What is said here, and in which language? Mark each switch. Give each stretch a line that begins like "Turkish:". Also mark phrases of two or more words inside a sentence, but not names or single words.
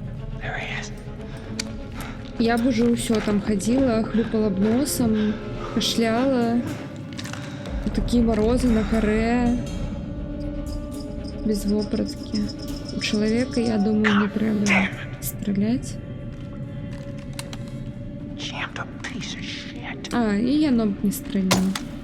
Belarusian: Я б уже ўсё там ходила, хлюпала б носом, кашляла.
Russian: Такие морозы на горе.
Belarusian: Без вопратки.
Russian: У человека, я думаю, не треба стрелять.
Belarusian: А, и яно б не стрельнуло.